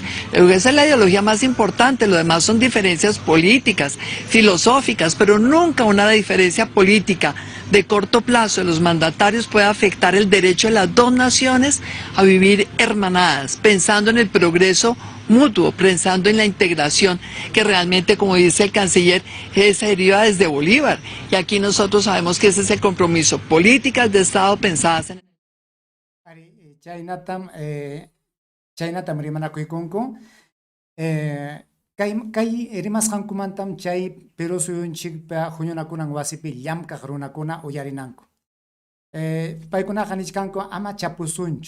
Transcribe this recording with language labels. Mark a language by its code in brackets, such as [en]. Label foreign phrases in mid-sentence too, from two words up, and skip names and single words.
[es] Esa es la ideología más importante, lo demás son diferencias políticas, filosóficas, pero nunca una diferencia política de corto plazo de los mandatarios puede afectar el derecho de las dos naciones a vivir hermanadas, pensando en el progreso mutuo, pensando en la integración que realmente, como dice el canciller, se deriva desde Bolívar. Y aquí nosotros sabemos que ese es el compromiso, políticas de Estado pensadas en... [qu] Chaynatam rimanakuykunku Kay rimasqankumantam chay Perú suyunchikpa huñunakunan wasipi llamkaq runakuna uyarinanku. Paykunaqa nichkanku ama chapusunchu.